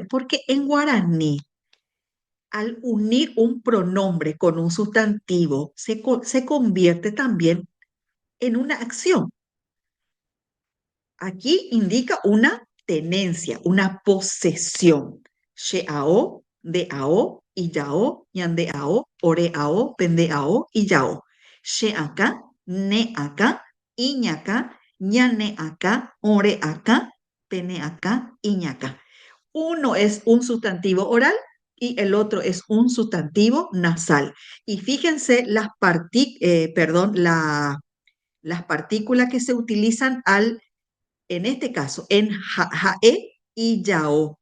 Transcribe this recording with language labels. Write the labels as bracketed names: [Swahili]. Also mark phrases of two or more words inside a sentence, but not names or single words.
[Spanish] Porque en guaraní, al unir un pronombre con un sustantivo, se convierte también en una acción. Aquí indica una tenencia, una posesión. [Guarani] Sheao, deao, iyao, yandeao, oreao, pendeao, iyao. Sheaka, neaka, iñaka, ñaneaka, oreaka, peneaka, iñaka. [Spanish] Uno es un sustantivo oral y el otro es un sustantivo nasal. Y fíjense las partículas que se utilizan en este caso, en jae y yao.